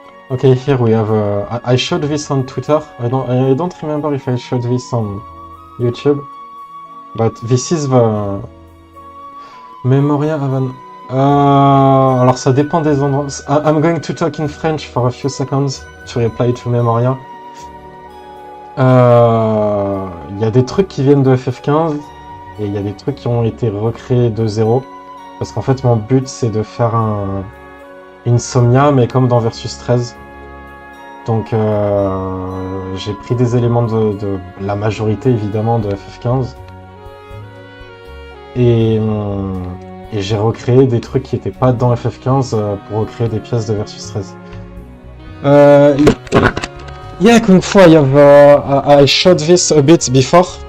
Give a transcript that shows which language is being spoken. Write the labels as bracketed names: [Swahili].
[English] Okay, here we have. I showed this on Twitter. I don't remember if I showed this on YouTube, but this is the Memoria avant. [French] Alors ça dépend des endroits. [English] I'm going to talk in French for a few seconds to reply to Memoria. [French] Il y a des trucs qui viennent de FF15 et il y a des trucs qui ont été recréés de zéro. Parce qu'en fait, mon but c'est de faire un Insomnia, mais comme dans Versus 13. Donc j'ai pris des éléments de la majorité évidemment de FF15 et j'ai recréé des trucs qui n'étaient pas dans FF15 pour recréer des pièces de Versus 13. [English] Yeah, Kung Fu, I showed this a bit before.